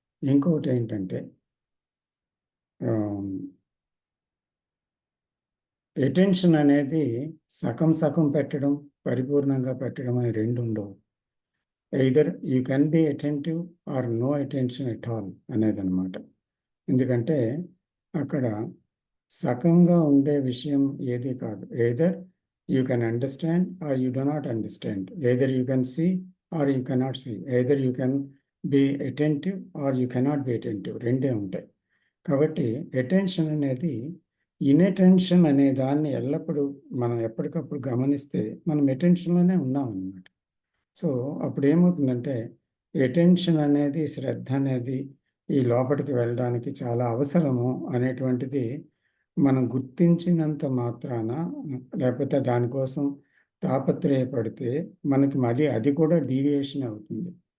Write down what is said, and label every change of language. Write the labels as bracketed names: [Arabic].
[Telugu] ఇంకొకటి ఏంటంటే అటెన్షన్ అనేది సగం పెట్టడం, పరిపూర్ణంగా పెట్టడం అని రెండు ఉండవు. [English] Either you can be attentive or no attention at all అనేది అనమాట. [Telugu] ఎందుకంటే అక్కడ సగంగా ఉండే విషయం ఏది కాదు. Either [English] you can understand or you do not understand. Either you can see or you cannot see. Either you can be attentive or you cannot be attentive. [Telugu] రెండే ఉంటాయి. కాబట్టి అటెన్షన్ అనేది ఇన్అటెన్షన్ అనే దాన్ని ఎల్లప్పుడూ మనం ఎప్పటికప్పుడు గమనిస్తే మనం అటెన్షన్లోనే ఉన్నాం అన్నమాట. సో అప్పుడు ఏమవుతుందంటే అటెన్షన్ అనేది, శ్రద్ధ అనేది ఈ లోపలికి వెళ్ళడానికి చాలా అవసరము అనేటువంటిది మనం గుర్తించినంత మాత్రాన, లేకపోతే దానికోసం తాపత్రయపడితే మనకి మళ్ళీ అది కూడా డీవియేషన్ అవుతుంది.